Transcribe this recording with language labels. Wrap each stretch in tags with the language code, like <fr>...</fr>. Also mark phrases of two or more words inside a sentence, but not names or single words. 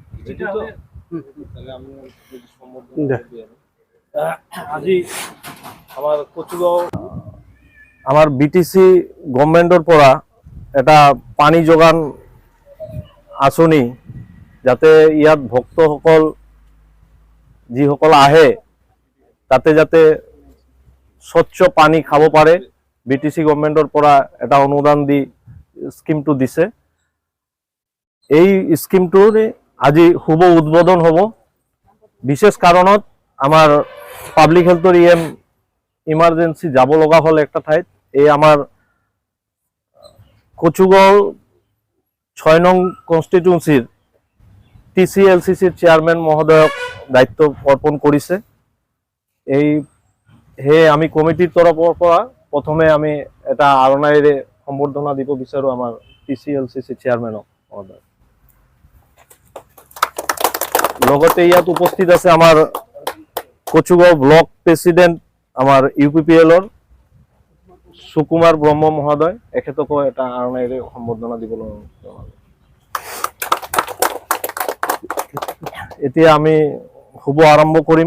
<as>আজি আমার বিটিসি গভর্নমেন্টৰ পৰা এটা পানী যোগান আঁচনি যাতে ইয়াত ভক্তসকল যিসকল আহে তাতে যাতে স্বচ্ছ পানী খাব পাৰে বিটিসি গভর্নমেন্টৰ পৰা এটা অনুদান দি স্কিমটো দিছে। এই স্কিমটোৰ আজি শুভ উদ্বোধন হ'ব। বিশেষ কাৰণত আমাৰ</as> <en>public health</en> <as>ইমার্জেন্সি যাব লগা হল একটা ঠাইত। এই আমার কচুগাঁও ৬ নং কনস্টিটিউয়েন্সির TCLCCর চেয়ারম্যান মহোদয়ক দায়িত্ব অর্পণ করেছে। এই হে আমি কমিটির তরফৰ পৰা প্রথমে আমি এটা আৰণাইৰে সম্বৰ্ধনা দিব বিচাৰো আমার TCLCC চেয়ারম্যানক মহোদয়। লগতে ইয়াত উপস্থিত আছে আমার কচুগাঁও</as> <en>block president</en> <as>আমার UPPL-ৰ সুকুমার ব্ৰহ্ম মহোদয়, এখেতকো এটা আৰণাইৰে সম্বৰ্ধনা দিবলৈ জনালো। এতিয়া আমি শুভ আৰম্ভ কৰিম।</as>